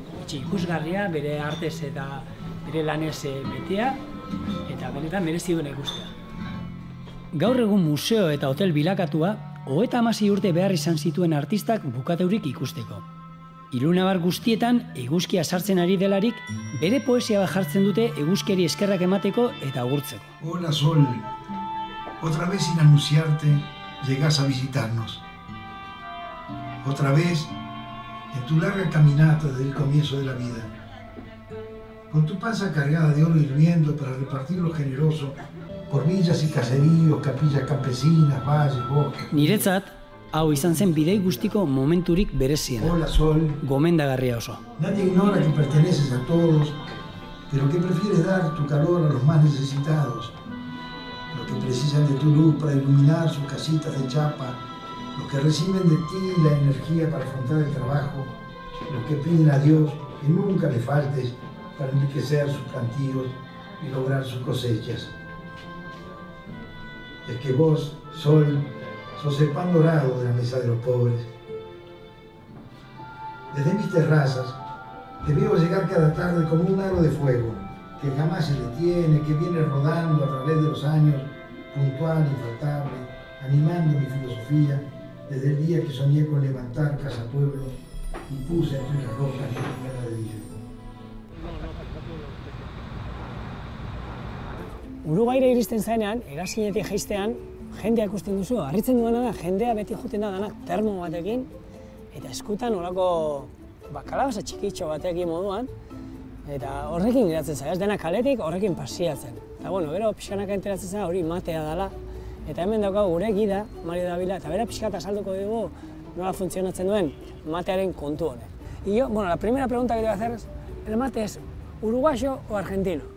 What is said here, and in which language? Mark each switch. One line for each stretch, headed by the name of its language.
Basque: Etxe ikusgarria, bere artez eta bere lanez betea, eta benetan merezi duena ikustea. Gaur egun museo eta hotel bilakatua, 36 urte behar izan zituen artistak bukateurik ikusteko. Ilunabar guztietan eguzkia sartzen ari delarik, bere poesia bat jartzen dute eguzkiari eskerrak emateko eta agurtzeko.
Spanish: Hola Sol, otra vez sin anunciarte llegas a visitarnos. Otra vez en tu larga caminata desde el comienzo de la vida. Con tu panza cargada de oro hirviendo para repartir lo generoso por villas y caseríos, capillas campesinas, valles, bosques.
Basque: Niretzat, hau izan zen bidei guztiko momenturik bereziena.
Spanish: Hola Sol.
Basque: Gomendagarria oso.
Spanish: Nadie ignora que perteneces a todos, pero que prefieres dar tu calor a los más necesitados. Los que precisan de tu luz para iluminar sus casitas de chapa, los que reciben de ti la energía para afrontar el trabajo, los que piden a Dios que nunca les faltes para enriquecer sus plantíos y lograr sus cosechas. Es que vos, Sol, sos el pan dorado de la mesa de los pobres. Desde mis terrazas te veo llegar cada tarde como un aro de fuego, que jamás se detiene, que viene rodando a través de los años, puntual, infaltable, animando mi filosofía, desde el día que soñé con levantar Casa Pueblo y puse entre las rocas mi ladrillo.
Basque: Uruguaira iristen zaenean, hegazkinetik jaistean, jendea ikusten duzu, harritzen duena da, jendea beti joten da danak termo batekin, eta eskutan olako kalabaza txikitxo batekin moduan, eta horrekin geratzen zara, ez dena kaletik horrekin pasiatzen. Eta gero pixkanaka enteratzen zara hori matea dela, eta hemen daukagu gure gida, Mario Davila, eta bera pixkat azalduko dugu nola funtzionatzen duen matearen kontu honek.
Spanish: Y yo, la primera pregunta que te voy a hacer es, ¿el mate es uruguayo o argentino?